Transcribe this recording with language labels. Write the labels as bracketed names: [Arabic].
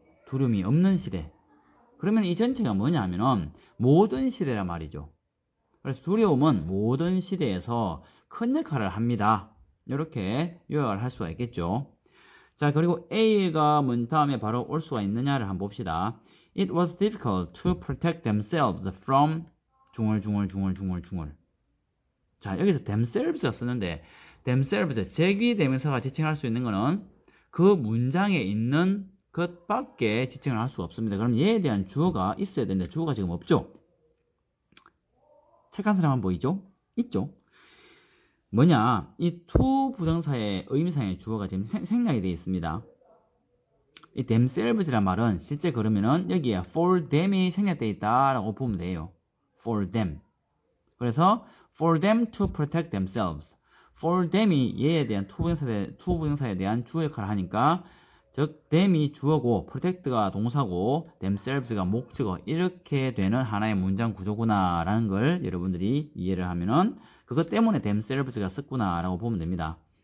[Korean] 두려움이 없는 시대. 그러면 이 전체가 뭐냐 하면은 모든 시대란 말이죠. 그래서 두려움은 모든 시대에서 큰 역할을 합니다. 이렇게 요약을 할 수가 있겠죠. 자, 그리고 A가 뭔 다음에 바로 올 수가 있느냐를 한번 봅시다. [English] It was difficult to protect themselves from 중얼. [Korean] 자, 여기서 themselves가 쓰는데 themselves, 제기대명사가 지칭할 수 있는 거는 그 문장에 있는 것밖에 지칭을 할 수 없습니다. 그럼 얘에 대한 주어가 있어야 되는데 주어가 지금 없죠? 착한 사람 한번 보이죠? 있죠? 뭐냐? 이 to 부정사의 의미상의 주어가 지금 생략이 되어 있습니다. 이 themselves란 말은 실제 그러면은 여기에 [English] for them [Korean] 이 생략되어 있다라고 보면 돼요. [English] for them. [Korean] 그래서 [English] for them to protect themselves. for them [Korean] 이 얘에 대한 to 부정사에 대한 주어 역할을 하니까 즉 them이 주어고 protect가 동사고 themselves가 목적어 이렇게 되는 하나의 문장 구조구나 라는 걸 여러분들이 이해를 하면은 그것 때문에 themselves가 썼구나 라고 보면 됩니다.